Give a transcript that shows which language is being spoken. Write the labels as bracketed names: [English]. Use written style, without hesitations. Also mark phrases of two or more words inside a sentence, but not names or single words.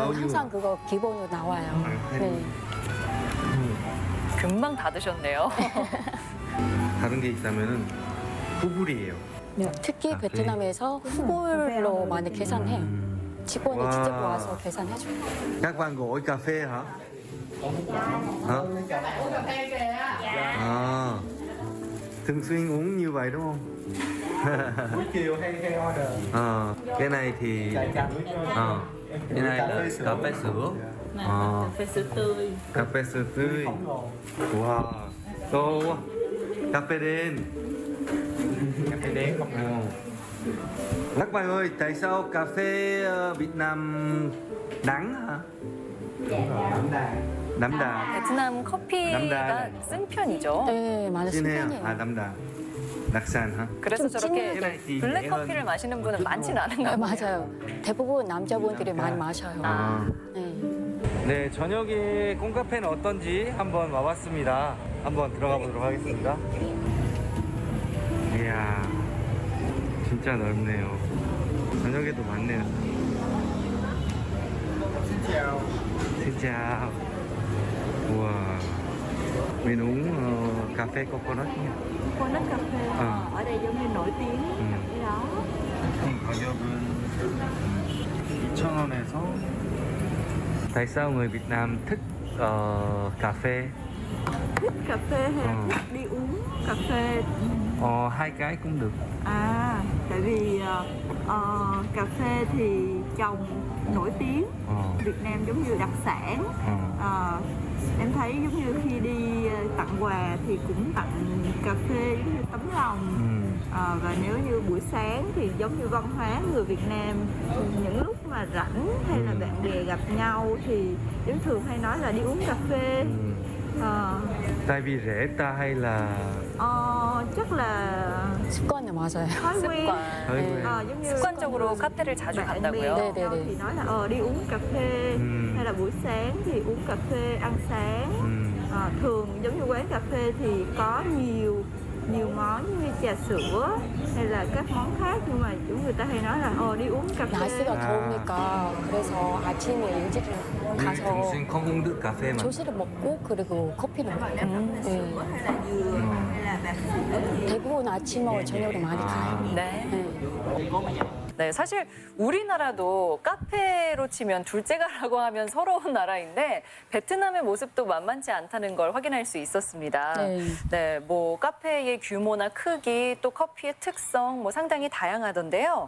[Korean] 나오죠. 항상 그거 기본으로 나와요. 네. 금방 다 드셨네요. 다른 게 있다면은 후불이에요. 특히 카페. 베트남에서 후불로 많이 계산해요. 직원이 와. 직접 와서 계산해줘요. [Vietnamese] Các bạn gọi cà phê hả? Hả? À, thường xuyên uống như vậy đúng không? Buổi chiều hay order. Cái này thì cái này là cà phê sữa. Cà phê sữa tươi. Cà phê sữa tươi. Wow, to quá. Cà phê đen. Cà phê đen không? Các bạn ơi, tại sao cà phê Việt Nam đắng hả? [Korean] 남다. 베트남 커피가 남다. 쓴 편이죠. 네, 많이 진해요. 순편이에요. 아, 남다. 낙산, 하? 그래서 좀 저렇게 진하게. 블랙 커피를 마시는 분은 많지는 않은가 네, 봐요. 맞아요. 대부분 남자분들이 많이 마셔요. 아. 네. 네, 저녁에 콩카페는 어떤지 한번 와봤습니다. 한번 들어가 보도록 하겠습니다. 이야, 진짜 넓네요. 저녁에도 많네요. [Vietnamese] Xin chào. Wow. Mình uống cà phê coconut nha. Coconut cà phê ở đây giống như nổi tiếng cái đó. [Korean] 가격은 2,000원에서. [Vietnamese] Tại sao người Việt Nam thích cà phê? Thích cà phê hay là thích đi uống cà phê? Hai cái cũng được. Tại vì cà phê thì trồng nổi tiếng, Việt Nam giống như đặc sản. Em thấy giống như khi đi tặng quà thì cũng tặng cà phê giống như tấm lòng. Và nếu như buổi sáng thì giống như văn hóa người Việt Nam, những lúc mà rảnh hay là bạn bè gặp nhau thì thường hay nói là đi uống cà phê. Tại vì rẻ ta hay là chắc là [Korean] 습관이 맞아요. [Vietnamese] thói quen. [Korean] 습관. [Vietnamese] Giống như [Korean] 습관적으로 카페를 자주 [Vietnamese] bạn bè [Korean] 간다고요? 네, 네, [Vietnamese] nhau [Korean] 네. [Vietnamese] thì nói là đi uống cà phê hay là buổi sáng thì uống cà phê ăn sáng. Thường giống như quán cà phê thì có nhiều món như trà sữa hay là các món khác, nhưng mà chúng người ta hay nói là đi uống cà phê. [Korean] 날씨가 더우니까 그래서 아침에 일찍 가서 콩콩드 카페만. 조식을 먹고 그리고 커피를 먹고. 네. [Vietnamese] hay là dừa hay là bạc sữa. [Korean] 대부분 아침하고 저녁으로 많이 가요. 네. 네. 네, 사실 우리나라도 카페로 치면 둘째가라고 하면 서러운 나라인데 베트남의 모습도 만만치 않다는 걸 확인할 수 있었습니다. 네. 네, 뭐 카페의 규모나 크기 또 커피의 특성 뭐 상당히 다양하던데요.